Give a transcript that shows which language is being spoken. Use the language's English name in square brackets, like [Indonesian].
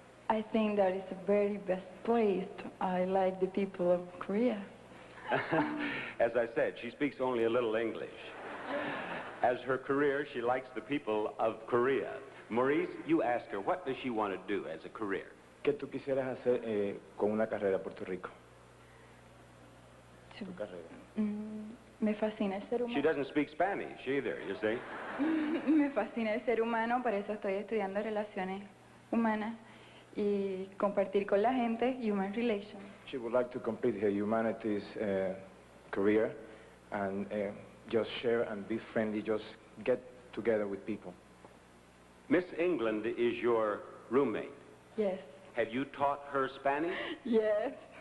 [English] I think that is the very best place. I like the people of Korea. As I said, she speaks only a little English. As her career, she likes the people of Korea. Maurice, you ask her, what does she want to do as a career? [Spanish] ¿Qué tú quisieras hacer con una carrera en Puerto Rico? Tu carrera. Me fascina el ser [English] She [Spanish] humano. [English] doesn't speak Spanish either, you see. [Spanish] Me fascina el ser humano, por eso estoy estudiando relaciones humanas y compartir con la gente, [English] human relations. She would like to complete her humanities career and just share and be friendly, just get together with people. Miss England is your roommate. Yes. Have you taught her Spanish? Yes.